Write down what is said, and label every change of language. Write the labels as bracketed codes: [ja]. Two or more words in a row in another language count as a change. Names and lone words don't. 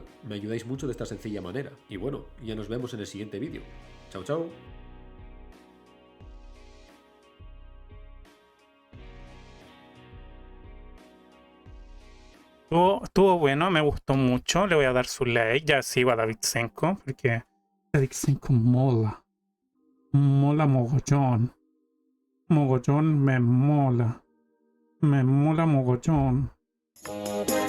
[es] Me ayudáis mucho de esta sencilla manera. Y bueno, ya nos vemos en el siguiente vídeo. Chao, chao. Estuvo bueno, me gustó mucho. Le voy a dar su like. Ya sigo a Davidsenko porque Davidsenko mola. Mola mogollón. Mogollón me mola. Me mola mogollón.